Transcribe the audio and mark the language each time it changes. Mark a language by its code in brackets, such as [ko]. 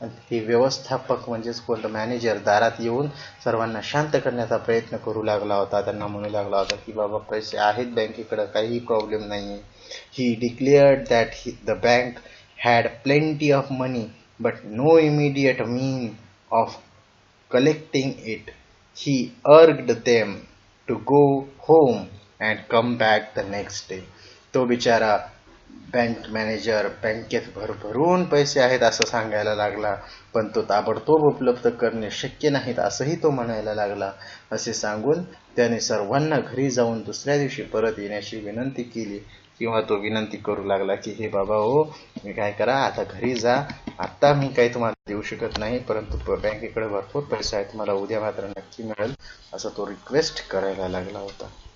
[mr] हे व्यवस्थापक म्हणजेच कोणतं मॅनेजर दारात येऊन सर्वांना शांत करण्याचा प्रयत्न करू लागला होता. त्यांना म्हणू लागला होता की बाबा पैसे आहेत बँकेकडं, काही प्रॉब्लेम नाही आहे. [en] He declared that the bank had plenty of money but no immediate mean of collecting it. He urged them to go home and come back the next day. [mr] तो बिचारा बँक मॅनेजर बँकेत भरभरून पैसे आहेत असं सांगायला लागला, पण तो ताबडतोब उपलब्ध करणे शक्य नाहीत असंही तो म्हणायला लागला. असे सांगून त्याने सर्वांना घरी जाऊन दुसऱ्या दिवशी परत येण्याची विनंती केली, किंवा तो विनंती करू लागला की हे बाबा हो, मी काय करा, आता घरी जा, आता मी काही तुम्हाला देऊ शकत नाही, परंतु बँकेकडे भरपूर पैसा आहे, तुम्हाला उद्या मात्र नक्की मिळेल, असं तो रिक्वेस्ट करायला लागला होता.